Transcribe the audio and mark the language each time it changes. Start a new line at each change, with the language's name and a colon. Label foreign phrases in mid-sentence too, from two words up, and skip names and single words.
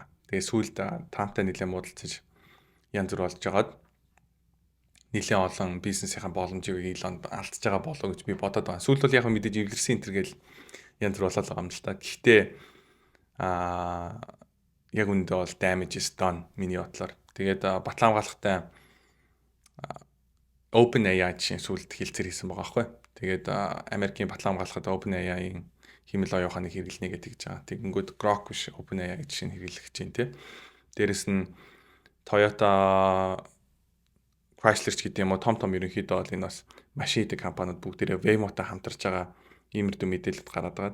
Mongolian: Тэгээд сүүлд Trumpтай нэлээд муудалцаж янз бүр болж байгаад нэлээд олон бизнесийн боломжийг Elon алдчихж байгаа болов гэж би бодоод байна. Сүүлд бол яг мэдээж эвлэрсэн энэ төр гэл янз бүр болоод байгаа юм л та. Гэхдээ яг үндэ бол
English: damage is done
Mongolian: миний бодлоор. Тэгээд батлан хамгаалахтай OpenAI чинь сүүлд хилцээр хийсэн байгаа байхгүй. Тэгээд Америкийн батлан хамгаалахад OpenAI-ийн химэл оюун ухааны хэрэглэнэ гэж байгаа. Тэгэнгүүт Grok биш OpenAI гэж шинэ хэрэглэх чинь тий. Дээрэс нь Toyota, Chrysler ч гэдэг юм уу том ерөнхийдөө бол энэ бас машин хийдэг компаниуд бүгдээрээ Waymo-тай хамтарч байгаа иймэрдүү мэдээлэлд гараад байгаа.